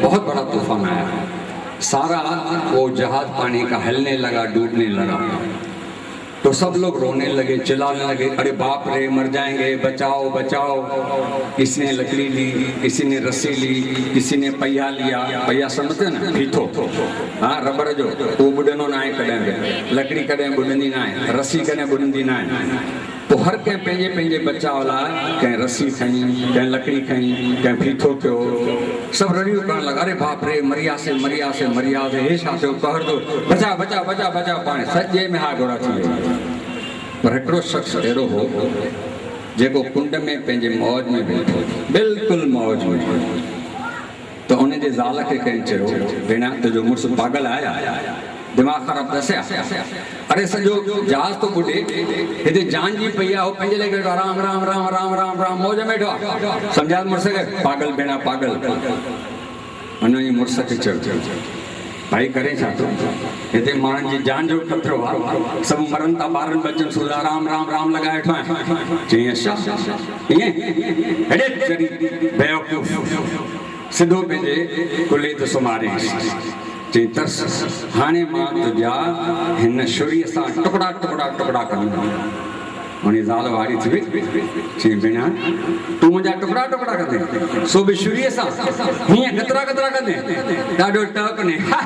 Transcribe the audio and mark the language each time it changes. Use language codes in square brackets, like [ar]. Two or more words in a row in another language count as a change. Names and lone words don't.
[hi] बहुत बड़ा तूफान आया, सारा वो जहाज पानी का हिलने लगा, डूबने लगा। तो सब लोग रोने लगे, चिल्लाने लगे, अरे बाप रे, मर जाएंगे, बचाओ बचाओ। किसी ने लकड़ी ली, किसी ने रस्सी ली, किसी ने पहिया लिया। पहिया समझते ना, [sd] फीथो, हाँ, रबर जो, वो बुढ़नो ना आहे कॾहिं, लकड़ी कॾहिं बुढ़ंदी ना आहे, रस्सी कॾहिं बुढ़ंदी ना आहे। तो हर कंहिं पंहिंजे पंहिंजे बचाव लाइ कंहिं रस्सी खई, कंहिं लकड़ी खई, कंहिं फीथो कयो, सब रड़ियूं करण लॻा, अरे बाप रे, मरियासीं मरियासीं मरियासीं, हे छा थियो, कहर दो, बचा बचा बचा बचा। पाण सॼे में हा घोड़ा थी विया। पर हिकिड़ो शख़्स अहिड़ो हो जेको कुंड में पंहिंजे मौज में वेठो, बिल्कुलु मौज में। तो उनजे ज़ाल खे कंहिं चयो, भेण तुंहिंजो मुड़ुसु पागल आहे, दिमाग़ ख़राब दसिया, अरे सॼो जहाज तो ॿुॾे, हिते जान जी पई आहे, हो पंहिंजे लाइ वेठो, राम राम राम राम राम राम मौज में वेठो। सम्झा मुड़ुस खे, पागल भेण पागल। हुन मुड़ुस खे चयो, भाई करे छा थो, हिते माण्हुनि जी जान जो ख़तरो आहे, सभु मरनि था, ॿारनि बचनि सूदा, राम राम राम लॻाए वेठो आहियां। चईं अच्छा ईअं, हेॾे चढ़ी बेवकूफ़, सिधो पंहिंजे कुल्हे ते सुम्हारियईंसि। चई तर्स, हाणे मां तुंहिंजा हिन छुरीअ सां टुकड़ा टुकड़ा टुकड़ा कंदुमि। हुन ज़ाल वारी थी वई, चई भेण तूं मुंहिंजा टुकड़ा टुकड़ा कंदे, सो बि छुरीअ सां, हीअं गतरा गतरा कंदे, ॾाढो टक ने।